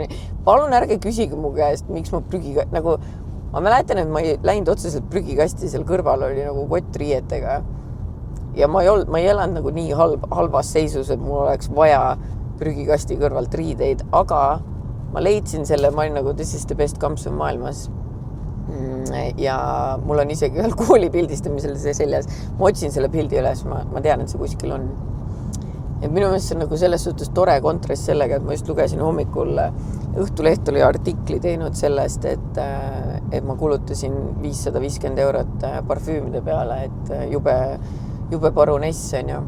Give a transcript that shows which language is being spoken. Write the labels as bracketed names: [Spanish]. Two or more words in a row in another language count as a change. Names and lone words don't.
[Estonian] Palun ärge küsige mu käest, miks ma nagu ma mäletan, et ma ei läinud otseselt prügikasti, seal kõrval oli nagu kott riietega ja ma ei elanud nagu nii halvas seisus, et mul oleks vaja prügikasti kõrvalt riideid, aga ma leidsin selle, ma olin nagu [English] this is the best [Estonian] kampsun maailmas. ja mul on isegi ühel kooli pildistamisel see seljas. Ma otsin selle pildi üles, ma tean, et see kuskil on. Et minu meelest see on nagu selles suhtes tore kontrast sellega, et ma just lugesin hommikul Õhtuleht oli artikli teinud sellest, et ma kulutasin 550 eurot parfüümide peale, et jube paruness on ju.